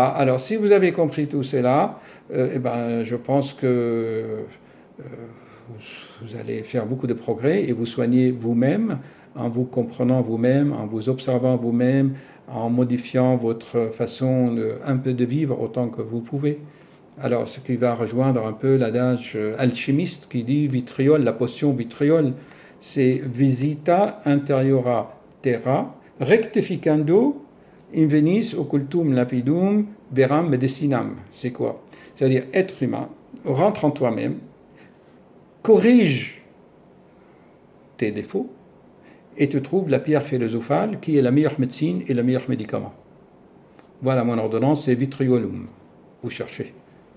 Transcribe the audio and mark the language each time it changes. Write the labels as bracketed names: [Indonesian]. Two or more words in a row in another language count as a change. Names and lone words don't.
[French] Alors, si vous avez compris tout cela, je pense que vous allez faire beaucoup de progrès et vous soignez vous-même en vous comprenant vous-même, en vous observant vous-même, en modifiant votre façon un peu de vivre autant que vous pouvez. Alors, ce qui va rejoindre un peu l'adage alchimiste qui dit vitriol, la potion vitriol, c'est [Latin] visita interiora terra rectificando invenis occultum lapidum veram medicinam. [French] C'est quoi? C'est-à-dire être humain, rentre en toi-même, corrige tes défauts et tu trouves la pierre philosophale qui est la meilleure médecine et le meilleur médicament. Voilà mon ordonnance, c'est vitriolum. Vous cherchez.